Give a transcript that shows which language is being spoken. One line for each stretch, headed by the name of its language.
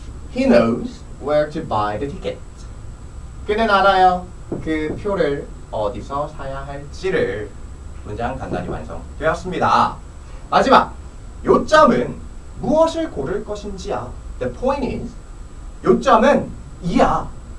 English: He knows where to buy the ticket.
Korean: 그는 알아요. 그 표를 어디서 사야 할지를. 문장 간단히 완성되었습니다. 마지막 요점은 무엇을 고를 것인지야.
English: The point is
Korean: 요점은 이야.